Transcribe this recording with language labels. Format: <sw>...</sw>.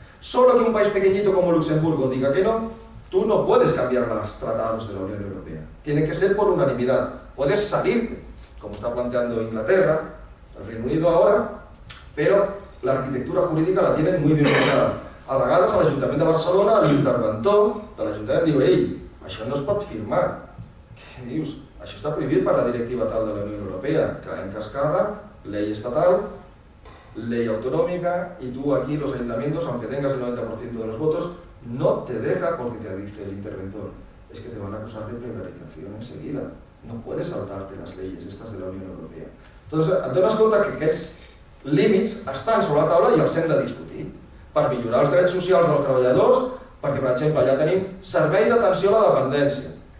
<es>Solo que un país pequeñito como Luxemburgo diga que no, tú no puedes cambiar los tratados de la Unión Europea. Tiene que ser por unanimidad. Puedes salirte, como está planteando Inglaterra, el Reino Unido ahora, pero la arquitectura jurídica la tienen muy bien planteada.</es> <ca>A vegades a l'Ajuntament de Barcelona, l'interventor de l'Ajuntament diu: ei, això no es pot firmar. Què dius? Això està prohibit per la directiva tal de la</ca> <es>Unión Europea, que en cascada, ley estatal, ley autonómica, y tú aquí los ayuntamientos, aunque tengas el 90% de los votos, no te deja, porque te dice el interventor, es que te van a acusar de prevaricación enseguida. No puedes saltarte las leyes estas de la Unión Europea.</es> <ca>Entonces, et dones compte que aquests límits estan sobre la taula i els hem de discutir per millorar els drets socials dels treballadors, perquè, per exemple, ja tenim servei d'atenció a la dependència.</ca>